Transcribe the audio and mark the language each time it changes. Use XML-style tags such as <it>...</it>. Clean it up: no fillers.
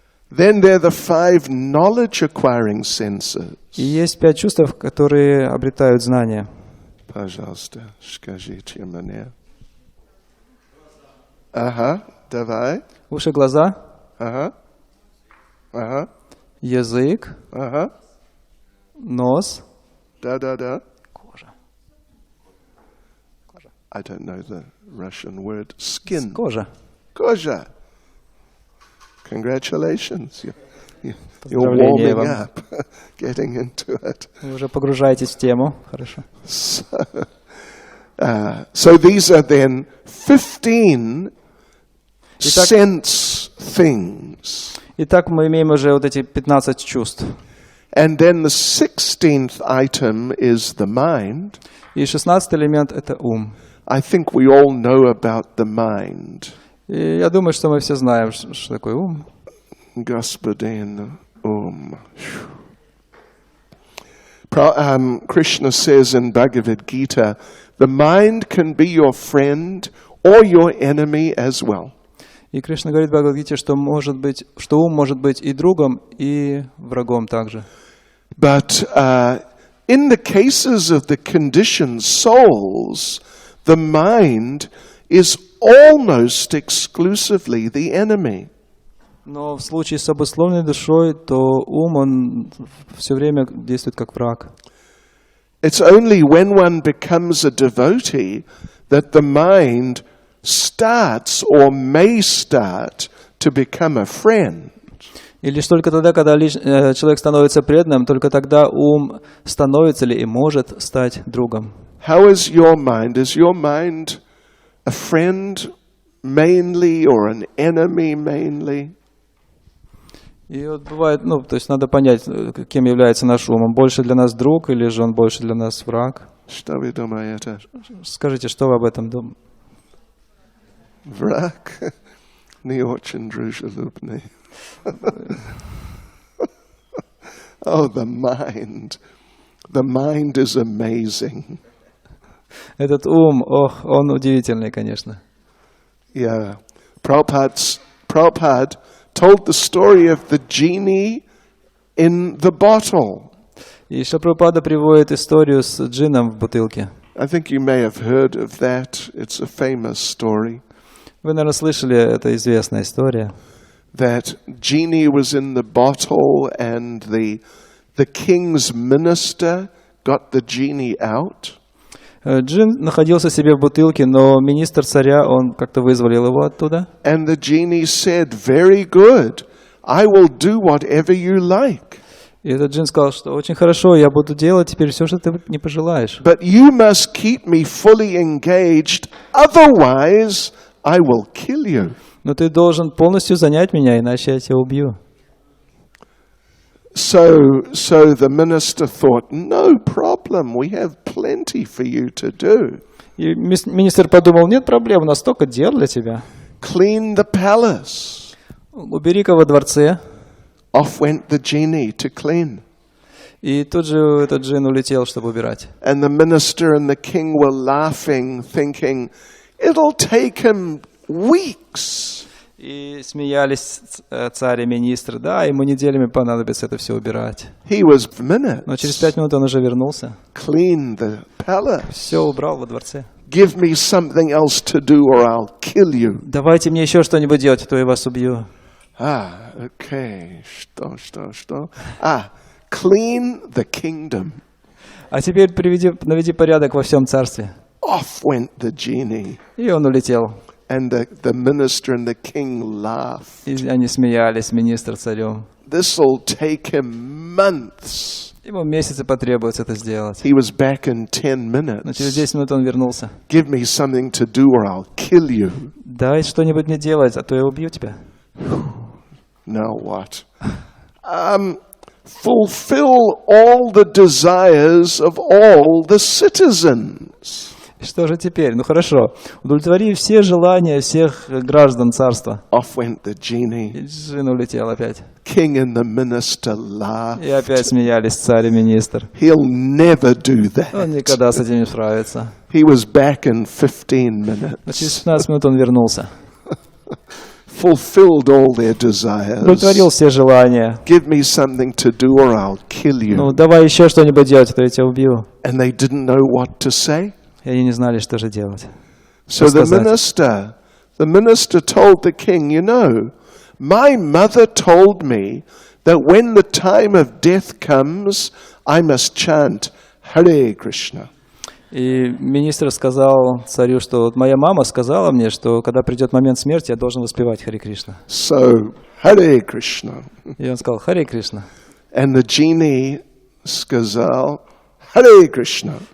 <en>Then there are the five knowledge-acquiring senses.</en> <ru>И есть 5 чувств, которые обретают знания. Пожалуйста, скажите мне. Давай. Уши, глаза. Язык. Нос. Да. Кожа.</ru> <en>I don't know the Russian word. Skin.</en> <ru>Кожа.</ru> <en>Congratulations. You're warming up, getting into it.</en> <ru>Вы уже погружаетесь в тему. Хорошо.</ru> <en>So these are then 15 sense things.</en> <ru>Итак, мы имеем уже вот эти 15 чувств.</ru> <en>And then the 16th item is the mind.</en> <ru>И 16-й элемент — это ум.</ru> <en>I think we all know about the mind.</en> <ru>И я думаю, что мы все знаем, что такое ум. Господин ум.</ru> <en>Krishna says in Bhagavad Gita, the mind can be your friend or your enemy as well.</en> <ru>И Кришна говорит в Бхагавад-гите, что ум может быть и другом, и врагом также.</ru> <en>But in the cases of the conditioned souls, the mind is almost exclusively the enemy.</en> <ru>Но в случае с обусловленной душой, то ум, он все время действует как враг.</ru> <en>It's only when one becomes a devotee that the mind starts or may start to become a friend.</en> <ru>И лишь только тогда, когда человек становится преданным, только тогда ум становится ли и может стать другом.</ru> <en>How is your mind? Is your mind a friend mainly or an enemy mainly?</en> <ru>И вот бывает, то есть надо понять, кем является наш ум. Он больше для нас друг или же он больше для нас враг? Что вы думаете? Скажите, что вы об этом думаете? Враг? Не очень дружелюбный.</ru> <en>Oh, the mind. The mind is amazing.</en> <ru>Этот ум, он удивительный, конечно.</ru> <en>Yeah. Prabhupada told the story of the genie in the bottle.</en> <ru>И Шрила Прабхупада приводит историю с джинном в бутылке.</ru> <en>I think you may have heard of that. It's a famous story.</en> <ru>Вы, наверное, слышали, это известная история.</ru> <en>That genie was in the bottle and the king's minister got the genie out.</en> <ru>Джин находился себе в бутылке, но министр царя, он как-то вызволил его оттуда.</ru> <en>And the genie said, "Very good. I will do whatever you like."</en> <ru>И этот джин сказал, что очень хорошо, я буду делать теперь все, что ты не пожелаешь.</ru> <en>But you must keep me fully engaged, otherwise I will kill you.</en> <ru>Но ты должен полностью занять меня, иначе я тебя убью.</ru> <en>So the minister thought, no problem, we have plenty for you to do.</en> <ru>И министр подумал, нет проблем, у нас столько дел для тебя.</ru> <en>Clean the palace.</en> <ru>Убери-ка во дворце.</ru> <en>Off went the genie to clean.</en> <ru>И тут же этот джин улетел, чтобы убирать.</ru> <en>And the minister and the king were laughing, thinking, it'll take him weeks.</en> <ru>И смеялись царь и министр. Да, ему неделями понадобится это все убирать.</ru> <en>He was minutes.</en> <ru>Но через 5 минут он уже вернулся.</ru> <en>Clean the palace.</en> <ru>Все убрал во дворце.</ru> <en>Give me something else to do or I'll kill you.</en> <ru>Давайте мне еще что-нибудь делать, а то я вас убью.</ru> <en>Okay.</en> <ru>Что?</ru> <en>Clean the kingdom.</en> <ru>А теперь наведи порядок во всем царстве.</ru> <en>Off went the genie.</en> <ru>И он улетел.</ru> <en>And the minister and the king laughed.</en> <ru>И они смеялись, министр царем.</ru> <en>This'll take him months.</en> <ru>Ему месяцы потребуется это сделать.</ru> <en>He was back in 10</en> <ru>Но через</ru> <en>minutes.</en> <ru>10 минут он вернулся.</ru> <en>Give me something to do or I'll kill you.</en> <ru>Дай что-нибудь мне делать, а то я убью тебя.</ru> <en>Now what? Fulfill all the desires of all the citizens.</en> <ru>Что же теперь? Ну хорошо. Удовлетвори все желания всех граждан царства.</ru> <en>Off went the genie.</en> <ru>И джин улетел опять.</ru> <en>King and the minister laughed.</en> <ru>И опять смеялись царь и министр.</ru> <en>He'll never do</en> <ru>Он</ru> <en>that.</en> <ru>никогда с этим не справится.</ru> <en>He was back in 15</en> <ru>Но через</ru> <en>minutes.</en> <ru>15 минут он вернулся.</ru> <en>Fulfilled all their desires.</en> <ru>Удовлетворил все желания.</ru> <en>Give me something to do or I'll kill</en> <ru>Ну</ru> <en>you.</en> <ru>давай еще что-нибудь делать, а то я тебя убью.</ru> <en>And they didn't know what to say.</en> <ru>И они не знали, что же делать.</ru> <en>So the</en> <ru>сказать?</ru> <en>minister told the king, you know, my mother told me that when the time of death comes, I must chant Hare Krishna.</en> <ru>И министр сказал царю, что вот моя мама сказала мне, что когда придет момент смерти, я должен воспевать Харе Кришна.</ru> <en>So, Hare Krishna.</en> <ru>И он сказал Харе Кришна.</ru> <en>And the genie</en> <ru>сказал</ru> <en>Hare Krishna.</en>